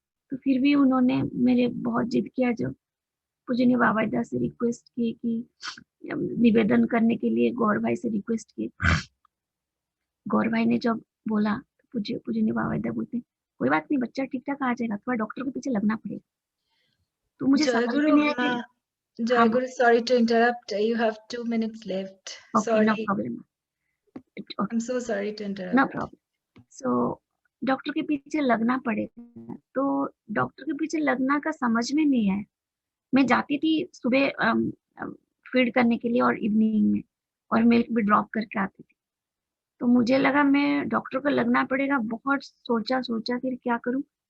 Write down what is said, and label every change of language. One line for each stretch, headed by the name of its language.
Hindi: तो फिर भी उन्होंने मेरे बहुत जिद किया, जब पूजनीय बाबाइदा से रिक्वेस्ट की कि निवेदन करने के लिए गौर भाई से रिक्वेस्ट की। गौर भाई ने जब बोला तो पूजनीय बाबाइदा बोलते कोई बात नहीं, बच्चा ठीक ठाक आ जाएगा, थोड़ा डॉक्टर के पीछे लगना पड़ेगा। तो मुझे समझ में नहीं आया कि
English: Jayaguru, sorry to interrupt. You have 2 minutes left. Okay, Sorry. no problem. Okay. I'm so sorry to interrupt. No problem.
Hindi: So doctor के पीछे लगना पड़ेगा, तो डॉक्टर के पीछे लगना का समझ में नहीं आया। मैं जाती थी सुबह फीड करने के लिए और इवनिंग में, और मिल्क भी ड्रॉप करके आती थी। तो मुझे लगा मैं डॉक्टर को लगना पड़ेगा, बहुत सोचा फिर क्या करूं।